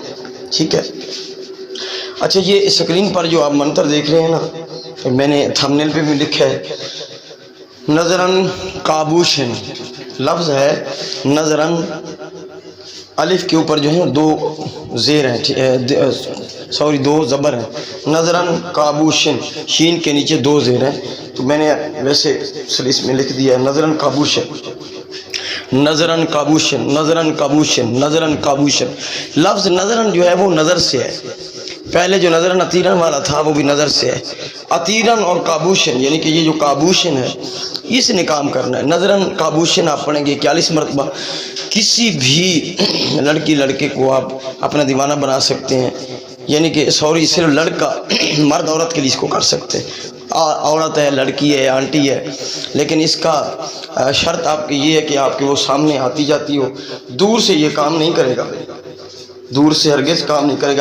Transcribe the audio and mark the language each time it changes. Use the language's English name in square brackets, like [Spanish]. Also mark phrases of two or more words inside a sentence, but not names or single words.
[Urdu] ٹھیک ہے، اچھا، یہ اسکرین پر جو آپ منتر دیکھ رہے ہیں نا، میں نے تھمبنیل پہ بھی لکھا ہے، نظرن کابوشن لفظ ہے۔ نظرن، الف کے اوپر جو ہے دو زیر ہیں، دو زبر ہیں، نظرن کابوشن، شین کے نیچے دو زیر ہیں، تو میں نے ویسے اس میں لکھ دیا ہے نظرن کابوشن، نظرن کابوشن، نظرن کابوشن، نظرن کابوشن۔ لفظ نظرن جو ہے وہ نظر سے ہے، پہلے جو نظرن عطیرن والا تھا وہ بھی نظر سے ہے۔ عطیرن اور کابوشن، یعنی کہ یہ جو کابوشن ہے اس نے کام کرنا ہے۔ نظرن کابوشن آپ پڑھیں گے 41 مرتبہ۔ کسی بھی لڑکی لڑکے کو آپ اپنا دیوانہ بنا سکتے ہیں، یعنی کہ صرف لڑکا، مرد عورت کے لیے اس کو کر سکتے ہیں، عورت ہے، لڑکی ہے، آنٹی ہے، لیکن اس کا شرط آپ کی یہ ہے کہ آپ کے وہ سامنے آتی جاتی ہو، دور سے یہ کام نہیں کرے گا، دور سے ہرگز کام نہیں کرے گا۔